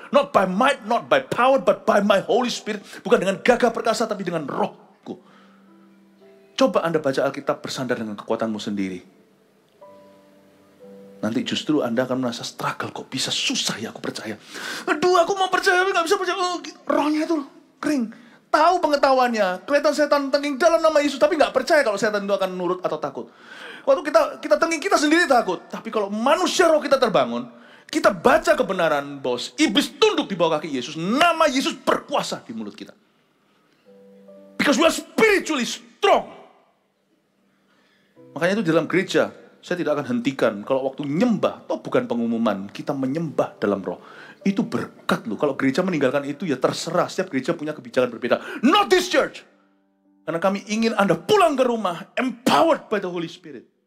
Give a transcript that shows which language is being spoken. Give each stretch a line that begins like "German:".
English: Not by might, not by power, but by my Holy Spirit.
Indonesian: Bukan dengan gagah perkasa, tapi dengan rohku. Coba Anda baca Alkitab bersandar dengan kekuatanmu sendiri. Nanti justru Anda akan merasa struggle, kok bisa susah ya aku percaya. Aduh, aku mau percaya, tapi gak bisa percaya. Rohnya itu kering. Tahu pengetahuannya, kelihatan setan tengking dalam nama Yesus, tapi gak percaya kalau setan itu akan nurut atau takut. Waktu kita tengking, kita sendiri takut. Tapi kalau manusia roh kita terbangun, kita baca kebenaran bahwa iblis tunduk di bawah kaki Yesus. Nama Yesus berkuasa di mulut kita.
English: Because we are spiritually strong.
Indonesian: Makanya itu di dalam gereja, saya tidak akan hentikan. Kalau waktu nyembah, toh bukan pengumuman. Kita menyembah dalam roh. Itu berkat loh. Kalau gereja meninggalkan itu, ya terserah. Setiap gereja punya kebijakan berbeda.
English: Not this church.
Indonesian: Karena kami ingin Anda pulang ke rumah,
English: empowered by the Holy Spirit.